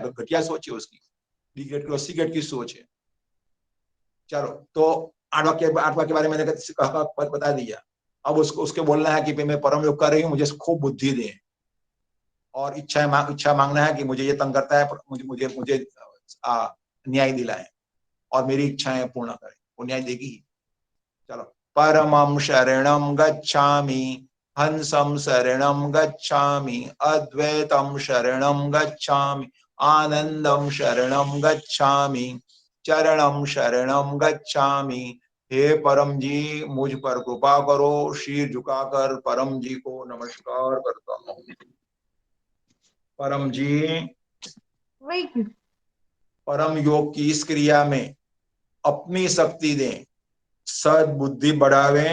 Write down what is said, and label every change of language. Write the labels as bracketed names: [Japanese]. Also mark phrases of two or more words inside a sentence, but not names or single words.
[Hindi] घटिया सोच है उसकी, डी ग्रेड की 80 ग्रेड की सोच है। चलो, तो 8 वाक्य के बारे में मैंने बता दिया। अब उसको उसके बोलना है कि मैं परम योग कर रही हूँ, मुझे खूब बुद्धि दे। और इच्छा मांगना है कि मुझे ये तंग करता है, मुझे मुझे मुझे न्याय दिलाए और मेरी इच्छाएं पूर्ण करे, वो न्याय देगी। चलो, [Sanskrit] परमं शरणं गच्छामि, हंसं शरणं गच्छामि, अद्वैतं शरणं गच्छामि, आनंदं शरणं गच्छामि, चरणं शरणं गच्छामि। [Hindi] हे परम जी, मुझ पर कृपा करो। शीर झुकाकर परम जी को नमस्कार करता हूँ। परम जी, परम योग की इस क्रिया में अपनी शक्ति दें, सद्बुद्धि बढ़ावे।